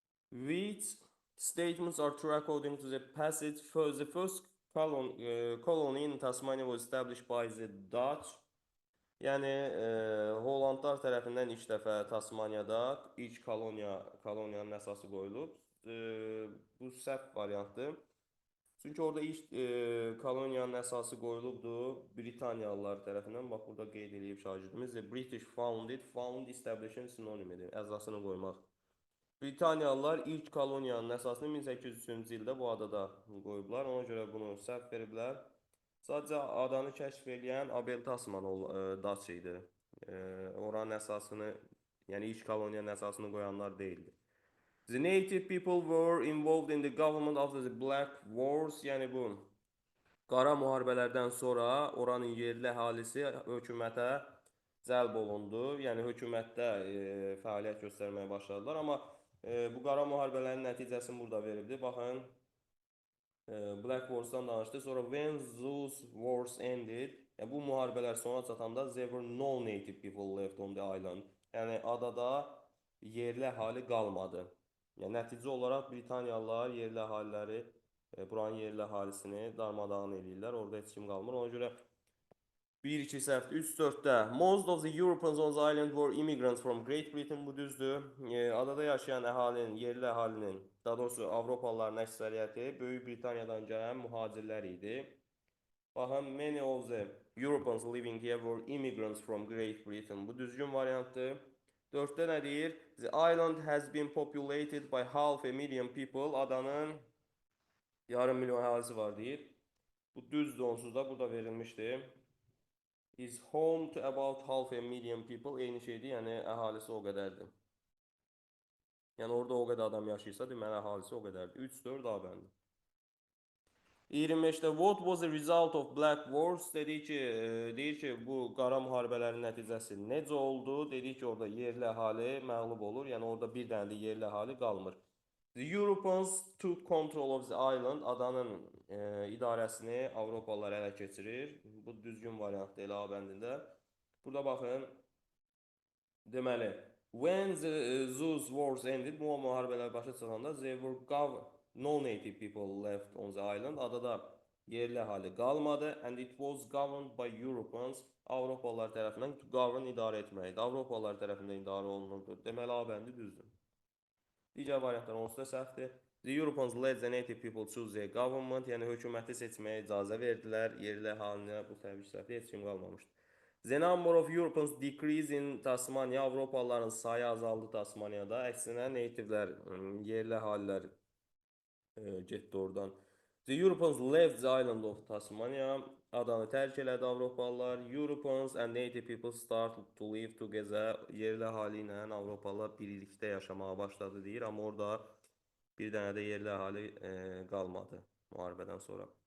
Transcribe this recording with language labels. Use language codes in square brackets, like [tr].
[en] Which statements are true according to the passage? The first colony in Tasmania was established by the Dutch. [az] Yəni Hollandlar tərəfindən ilk dəfə Tasmaniyada ilk koloniyanın əsası qoyulub. Bu səhv variantdır. Çünki orada ilk koloniyanın əsası qoyulubdu Britaniyalılar tərəfindən. Bax, burada qeyd edib şagirdimiz. [en] The British founded, found establishing [az] sinonimidir. Əzasını qoymaq. Britaniyalılar ilk koloniyanın əsasını 1803-cü ildə bu adada qoyublar. Ona görə bunu səhv veriblər. Sadəcə adanı kəşf edən Abel Tasman Dutch idi. Oranın əsasını, yəni ilk koloniyanın əsasını qoyanlar deyildi. [en] The native people were involved in the government after the Black Wars. [az] Yəni bu qara müharibələrdən sonra oranın yerli əhalisi hökumətə cəlb olundu. Yəni hökumətdə fəaliyyət göstərməyə başladılar. Amma bu qara müharibələrin nəticəsini burada veribdi. Baxın, Black Wars'dan danışdı. Sonra [en] when those wars ended, [az] yəni bu müharibələr sona çatanda [en] there were no native people left on the island. [az] Yəni adada yerli əhali qalmadı. Yəni nəticə olaraq Britaniyalılar yerli əhaliləri, buranın yerli əhalisini darmadağın edirlər. Orada heç kim qalmır. Ona görə 1, 2, səhv, 3, 4-də. [en] Most of the Europeans on the island were immigrants from Great Britain. [az] Bu düzdür. Adada yaşayan əhalinin, yerli əhalinin, daha doğrusu Avropalıların əksəriyyəti Böyük Britaniyadan gələn mühacirlər idi. [en] Baxın, many of the Europeans living here were immigrants from Great Britain. [az] Bu düzgün variantdır. 4-də nə deyir? [en] The island has been populated by half a million people. [az] Adanın yarım milyon əhalisi var deyir. Bu düzdür, onsuz da burada verilmişdir. [en] Is home to about half a million people. [az] Eyni şeydir, yəni əhalisi o qədərdir. Yəni orada o qədər adam yaşayırsa, deməli əhalisi o qədərdir. 3, 4 A bəndi. 25-də [en] what was the result of Black Wars? [az] Deyir ki, bu qara müharibələrin nəticəsi necə oldu? Dedik ki, orada yerli əhali məğlub olur. Yəni orada bir dənə də yerli əhali qalmır. [en] The Europeans took control of the island. [az] Adanın idarəsini Avropalılar ələ keçirir. Bu düzgün variantdır elə A bəndində. Burada baxın. Deməli, [en] when those wars ended, [az] bu müharibələr başa çıxanda [en] there were no native people left on the island. [az] Adada yerli əhali qalmadı. [en] And it was governed by Europeans. [az] Avropalılar tərəfindən to govern idarə etməkdir. Avropalılar tərəfindən idarə olunurdu. Deməli, A bəndi düzdür. Digər variantlar onsuz da səhvdir. [en] The Europeans let the native people choose their government. [az] Yəni hökuməti seçməyə icazə verdilər. Yerli əhalinə bu təbii səhvdir, heç kim qalmamışdı. [en] The number of Europeans decrease in Tasmania. [az] Avropalıların sayı azaldı Tasmaniyada. Əksinə nativelər, yerli əhalilər getdi oradan. [en] The Europeans left the island of Tasmania. [az] Adanı tərk elədi Avropalılar. [en] Europeans and native people started to live together. [az] Yerli əhali ilə Avropalılar birlikdə yaşamağa başladı deyir. Amma orada bir dənə də yerli əhali qalmadı müharibədən sonra.